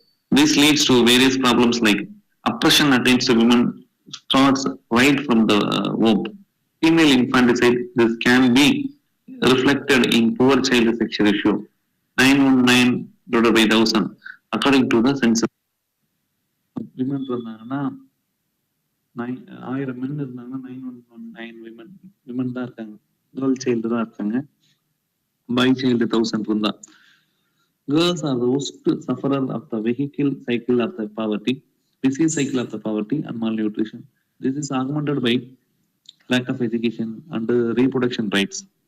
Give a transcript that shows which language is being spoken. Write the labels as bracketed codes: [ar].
[en] This leads to various problems like oppression against women starts right from the womb. Female infanticide, this can be reflected in poor child sexual ratio 919 divided by 1000 according to the census. [ta] Women இருந்தாங்கன்னா 1000 men இருந்தாங்கன்னா 919 women தான் இருக்காங்க. Girl child தான் இருக்காங்க. Boy child 1000 இருந்தா. [en] Girls are the worst sufferer of the vehicle cycle of the poverty, disease cycle of the poverty and malnutrition. This is augmented by lack of education and reproduction rights.